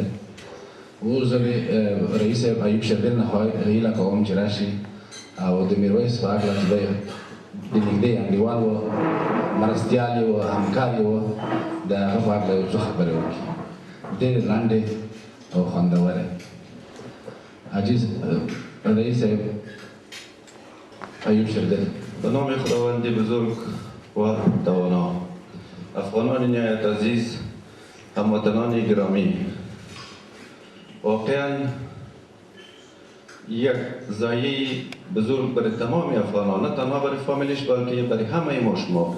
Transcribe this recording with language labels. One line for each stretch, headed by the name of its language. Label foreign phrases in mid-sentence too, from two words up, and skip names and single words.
Pashto: اوس زه د رئیس صاحب ایوب شرګل نه هیله کوم چې راشي او د میرویس په هکله چې دی د نږدې انډیوال و، مرستیال یې و، همکار یې و، د هغه په هکله یو څه خبرې وکړي، ډېرې لنډې او خوندورې. حاجي رئیس صاحب ایوب شرګل.
Persian: به نام خداوند بزرگ و توانا، افغانان نهایت عزیز، هموطنان گرامی، واقعا یک ضایعه بزرگ برای تمام افغانان، نه تنها برای فامیلش بلکه برای همه ما شما بود.